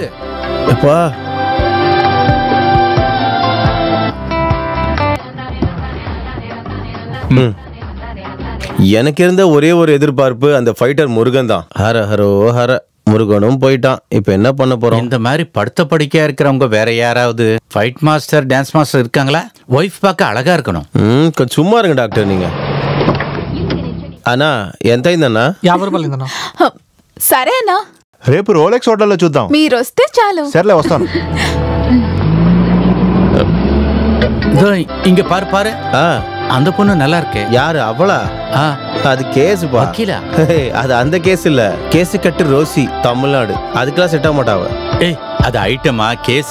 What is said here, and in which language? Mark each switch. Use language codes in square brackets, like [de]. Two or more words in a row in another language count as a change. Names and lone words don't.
[ta] அப்பா எனக்கு இருந்த ஒரே ஒரு எதிர்பார்ப்பு அந்த ஃபைட்டர் முருகன் தான். ஹர ஹரோ ஹர. முருகனும் போயிட்டான். இப்ப என்ன பண்ண போறோம்? இந்த மாதிரி படுத்த படிக்கையா இருக்கிறவங்க வேற யாராவது [en] fight master dance master [ta] இருக்காங்களா? ஒய்ஃப் பார்க்க அழகா இருக்கணும். கொஞ்சம் சும்மா இருங்க டாக்டர் நீங்க. [te] అన్నా ఎంత అయిందన్నా? 50 రూపాయలు అయిందన్నా. సరే అన్నా, రేపు రోలెక్స్ హోటల్లో చూద్దాం. మీరు వస్తే చాలు. సర్లే వస్తాను. [ta] இங்க பாரு பாரு, அந்த பொண்ணு நல்லா இருக்கே. யாரு அவளா? அது கேஸ் வக்கீலா? அது அந்த கேஸ் இல்ல, கேஸ் கட்டு ரோசி, தமிழ்நாடு. அதுக்கெல்லாம் செட் ஆக மாட்டாவ. ஏய், அது ஐட்டமா கேஸ்?